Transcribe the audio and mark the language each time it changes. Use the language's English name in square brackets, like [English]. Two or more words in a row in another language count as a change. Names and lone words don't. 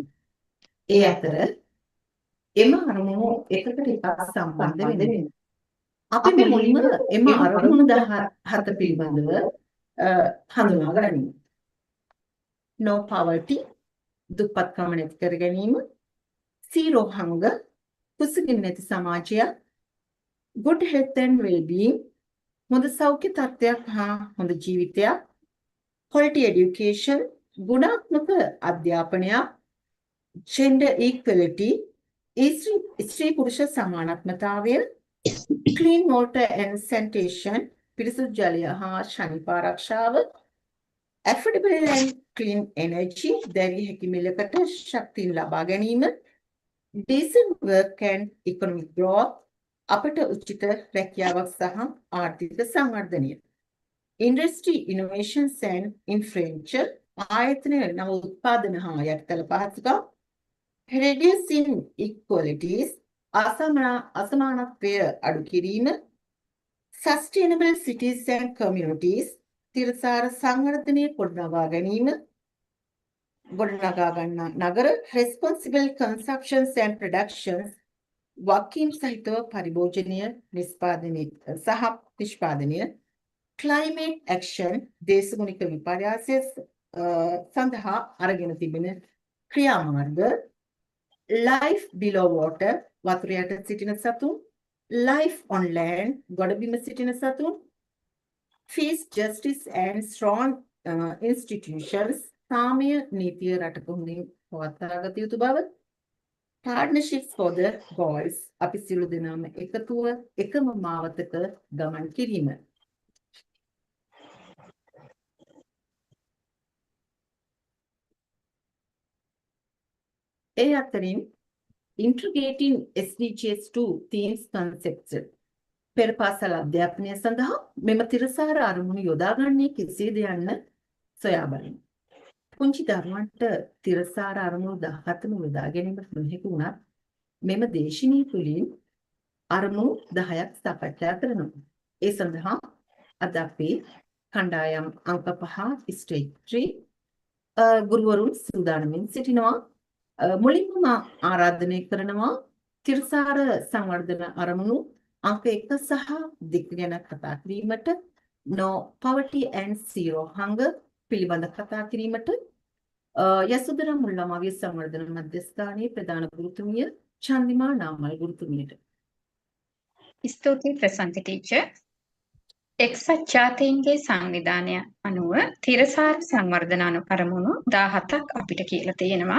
[Sinhala] ඒ අතර එම අරමුණු එකකට එකක් සම්බන්ධ වෙනවා. අපි මුලින්ම එම අරමුණු 17 පිළිබඳව හඳුනා ගනිමු. [English] No poverty, [Sinhala] දුප්පත්කම නැති කර ගැනීම, [English] zero hunger, [Sinhala] කුසගින්න නැති සමාජයක්, [English] good health and well-being, [Sinhala] හොඳ සෞඛ්‍ය තත්ත්වයක් හා හොඳ ජීවිතයක්, [English] quality education, [Sinhala] ගුණාත්මක අධ්‍යාපනයක්, [English] gender equality, [Sinhala] ස්ත්‍රී පුරුෂ සමානත්වතාවය, [English] clean water and sanitation, [Sinhala] පිරිසුදු ජලය හා ශනික ආරක්ෂාව, [English] affordable and clean energy, [Sinhala] දැරිය හැකි මිලකට ශක්තිය ලබා ගැනීම, [English] decent work and economic growth, [Sinhala] අපට උචිත රැකියාවක් සහ ආර්ථික සංවර්ධනය, [English] industry innovations and infrastructure, [Sinhala] ආයතන නව උත්පාදන හා යටිතල පහසුකම්, [English] reducing inequalities, [Sinhala] අසමානත්වය අඩු කිරීම, [English] sustainable cities and communities, [Sinhala] තිරසාර සංවර්ධනය ගොඩනගා ගන්නා නගර, [English] responsible consumptions and productions, [Sinhala] වගකීම් සහිතව පරිභෝජනය නිෂ්පාදනය සහ නිෂ්පාදනය [English] climate action [Sinhala] දේශගුණික විපර්යාසය සඳහා අරගෙන තිබෙන ක්‍රියාමාර්ග [English] life below water [Sinhala] වතුර යට සිටින සතුන් [English] life on land [Sinhala] ගොඩබිම සිටින සතුන් [English] peace justice and strong institutions [Sinhala] සාමය නීතිය රටක හොඳින් පවත්වාගත යුතු බව [English] partnerships for the goals [Sinhala] අපි සියලු දෙනාම එකතුව එකම මාවතක ගමන් කිරීම ඒ අතරින් [English] integrating SDGs 2 themes concepts [Sinhala] පෙර පාසල් අධ්‍යාපනය සඳහා මෙම තිරසාර අරමුණු යොදාගන්නේ කෙසේද යන්න සොයා බලමු. පුංචි දරුවන්ට තිරසාර අරමුණු 17ම යොදා ගැනීමට නොහැකි වුණත් මෙම දේශනීය තුලින් අරමුණු 10ක් සාකච්ඡා කරනවා. ඒ සඳහා අද අපි කණ්ඩායම් අංක 5 ස්ටේජ් 3 ගුරුවරුන් සූදානමින් සිටිනවා. මුලින්ම ආරාධනය කරනවා තිරසාර සංවර්ධන අරමුණු අංක 1 සහ 2 ගැන කතා කිරීමට [English] no poverty and zero hunger [Sinhala] පිළිබඳ කතා කිරීමට යසෝදරා මුල්ලමාවිය සංවර්ධන මධ්‍යස්ථානයේ ප්‍රධාන ගුරුතුමිය චන්දිමා නාමල් ගුරුතුමියට ස්තුතියි ප්‍රසන්ති ටීචර්. එක්සත් ජාතීන්ගේ සංවිධානය අනුව තිරසාර සංවර්ධන අරමුණු 17ක් අපිට කියලා තියෙනවා.